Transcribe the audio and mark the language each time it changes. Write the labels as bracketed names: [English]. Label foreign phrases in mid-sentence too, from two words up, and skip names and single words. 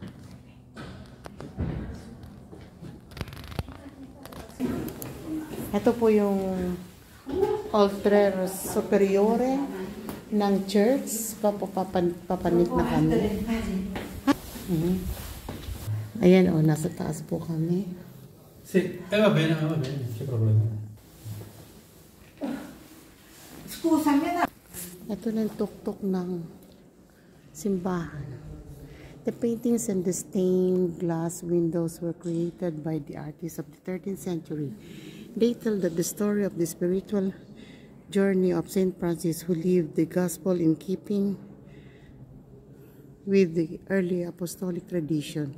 [Filipino] Ito po yung Altar Superiore ng church. Papanik na kami. Ayan o, nasa taas po kami. [Italian] Sì, va bene, c'è problema. Scusami na. [Filipino] Ito na yung tuktok ng simbahan. [English] The paintings and the stained glass windows were created by the artists of the 13th century. They tell that the story of the spiritual journey of Saint Francis, who lived the gospel in keeping with the early apostolic tradition.